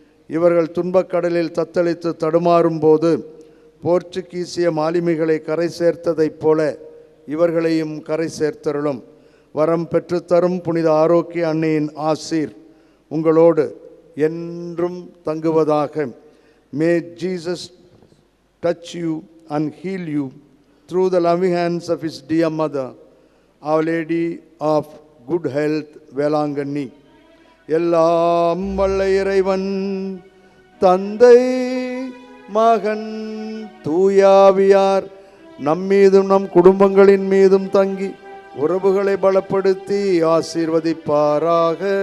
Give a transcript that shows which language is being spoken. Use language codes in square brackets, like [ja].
[ta] இவர்கள் துன்பக்கடலில் தத்தளித்து தடுமாறும் போது போர்ச்சுகீசிய மாலுமிகளை கரை சேர்த்ததைப் போல இவர்களையும் கரை சேர்த்தருளும். வரம் பெற்றுத்தரும் புனித ஆரோக்கிய அன்னையின் ஆசீர் உங்களோடு என்றும் தங்குவதாக. [en] May Jesus touch you and heal you through the loving hands of his dear mother, Our Lady of Good Health, Velankanni. [ta] எல்லாம் வல்ல இறைவன் தந்தை மகன் தூயாவியார் நம்மீதும் நம் குடும்பங்களின் மீதும் தங்கி உறவுகளை பலப்படுத்தி ஆசீர்வதிப்பாராக.